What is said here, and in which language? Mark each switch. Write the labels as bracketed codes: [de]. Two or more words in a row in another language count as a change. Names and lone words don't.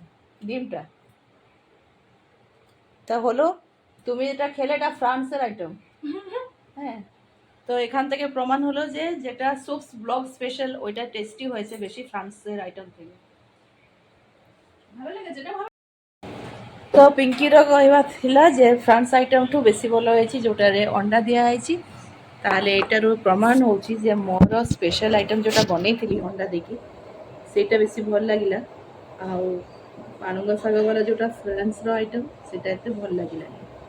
[bn] ডিমটা তা হলো, তুমি এটা খেলে এটা ফ্রান্সের আইটেম। হ্যাঁ, তো এখান থেকে প্রমাণ হলো যে যেটা সুপস ব্লগ স্পেশাল ওইটা টেস্টি হয়েছে বেশি ফ্রান্সের আইটেম থেকে। ভালো লেগেছে, এটা ভালো। [or] ତ ପିଙ୍କିର କହିବା ଥିଲା ଯେ ଫ୍ରାନ୍ସ ଆଇଟମ୍ଠୁ ବେଶୀ ଭଲ ହେଇଛି ଯେଉଁଟାରେ ଅଣ୍ଡା ଦିଆହେଇଛି। ତାହେଲେ ଏଇଟାରୁ ପ୍ରମାଣ ହେଉଛି ଯେ ମୋର [en] special item [or] ଯେଉଁଟା ବନେଇଥିଲି ଅଣ୍ଡା ଦେଇକି, ସେଇଟା ବେଶୀ ଭଲ ଲାଗିଲା। ଆଉ ପାଳଙ୍ଗ ଶାଗ ବାଲା ଯେଉଁଟା ଫ୍ରାନ୍ସର ଆଇଟମ୍, ସେଇଟା ଏତେ ଭଲ ଲାଗିଲାନି।